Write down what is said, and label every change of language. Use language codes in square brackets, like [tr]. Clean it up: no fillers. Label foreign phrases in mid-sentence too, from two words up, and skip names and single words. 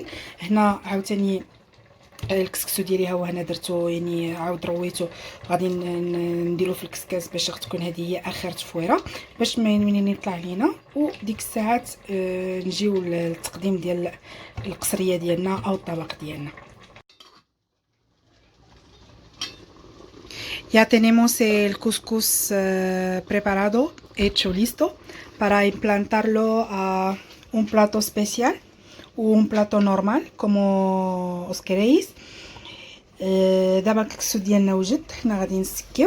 [ar] هنا عاوتاني الكسكسو ديالي ها هو هنا درتو، يعني عاود رويتو، غادي نديرو في الكسكاس باش تكون هذه هي اخر تفويره، باش منين يطلع لينا وديك الساعات نجيو للتقديم ديال القصريه ديالنا او الطبق ديالنا. [es] Ya tenemos el couscous preparado, hecho, listo para implantarlo a un plato especial o un plato normal, como os queréis. [ar] دابا الكسكسو ديالنا وجد، حنا غادي نسكيوه.